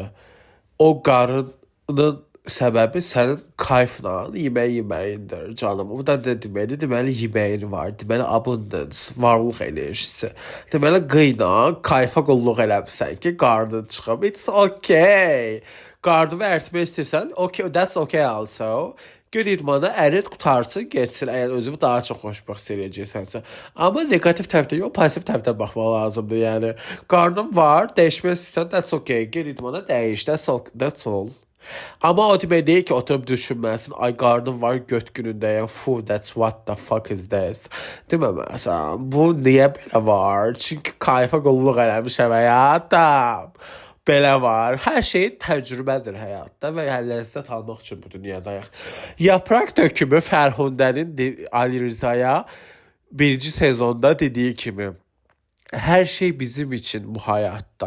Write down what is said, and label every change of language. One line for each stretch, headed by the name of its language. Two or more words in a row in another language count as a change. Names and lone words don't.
Azerbaijani: O qarının səbəbi sənin kayfla yeməyindir canım. Bu da deməli yeməyin var. Deməli abundance, varlıq enerjisi. Deməli qıyla kayfa qulluq eləmirsən ki, qarnın çıxıb.
English: It's okay.
Azerbaijani: Qarnını ərtmək istəyirsən,
English: okay, that's okay also.
Azerbaijani: Gör idmana ərit qutarsın, geçsin, əgər özünü daha çox xoşbəxt hiss edəcəksənsə. Amma negativ tərəfdə yox, pozitiv tərəfdə baxmaq lazımdır. Yəni qarnın var, dəyişmək istəyirsən,
English: that's okay.
Azerbaijani: Gör idmana dəyiş,
English: that's all.
Azerbaijani: Amma o demək deyil ki, oturub düşünməsin, ay qarnım var, göt günündəyəm,
English: that's what the fuck is this.
Azerbaijani: Deməməsən, bu niyə belə var? Çünki kayfa qulluq eləmişəm həyatım. Belə var. Hər şey təcrübədir həyatda və ləzzət almaq üçün bu dünyadayıq. Yaprak dökümü Fərhundənin Ali Rızaya 1-ci sezonda dediyi kimi, hər şey bizim üçün bu həyatda.